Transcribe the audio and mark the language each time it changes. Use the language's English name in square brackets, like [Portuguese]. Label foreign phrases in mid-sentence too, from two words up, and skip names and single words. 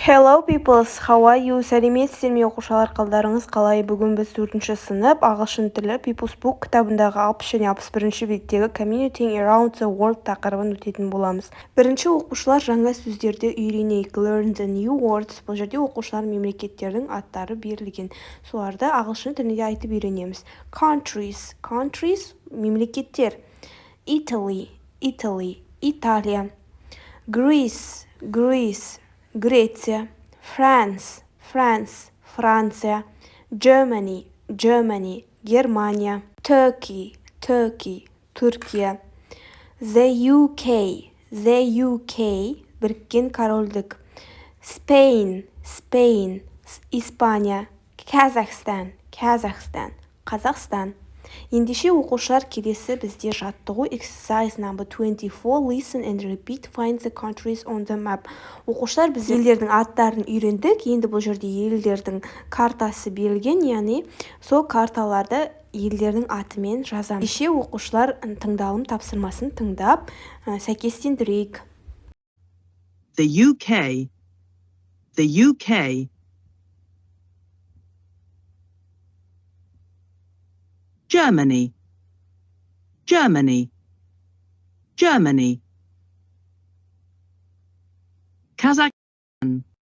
[English] Hello peoples, how are you? [Kazakh] Сәлеметсіздер ме оқушылар, қалдарыңыз қалай? Бүгін біз 4-ші сынып ағылшын тілі People's Book кітабындағы 60 және 61-ші беттегі Communicating Around the World тақырыбын өтетін боламыз. Бірінші оқушылар жаңа сөздерді үйренейік. [English] Learn the new words. [Kazakh] Бұл жерде оқушылар мемлекеттердің аттары берілген. Соларды ағылшын тілінде айтып үйренеміз. Countries, мемлекеттер. Italy, Италия. Greece, Греция, France, Франция, Germany, Германия, Turkey, Түркия, the UK, Біріккен Корольдік, Spain, Испания, Kazakhstan, Қазақстан. Ендеше оқушылар, келесі бізде жаттығу [English] exercise number 24 listen and repeat find the countries on the map. [Kazakh] Оқушылар, біз елдердің аттарын үйрендік. Енді бұл жерде елдердің картасы берілген, яғни сол карталарды елдердің атымен жазамыз. Ендеше оқушылар тыңдалым тапсырмасын тыңдап сәйкестендірейік. The UK, Germany, Kazakhstan,